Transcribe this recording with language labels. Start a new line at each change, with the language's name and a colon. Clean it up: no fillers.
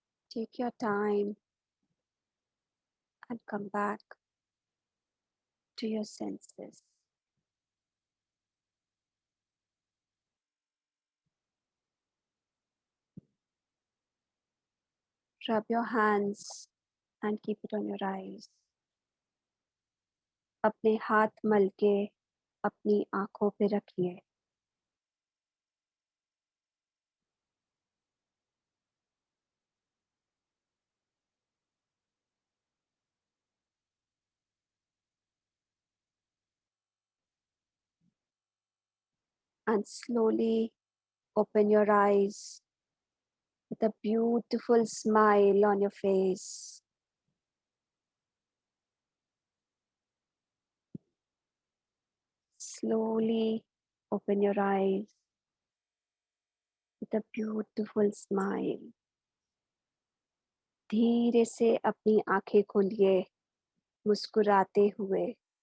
English: Take your time and come back to your senses. Rub your hands and keep it on your eyes.
Hindi: अपने हाथ मल के अपनी आंखों पे रखिए.
English: and slowly open your eyes with a beautiful smile on your face. Slowly open your eyes with a beautiful smile.
Hindi: धीरे से अपनी आंखें खोलिए मुस्कुराते हुए.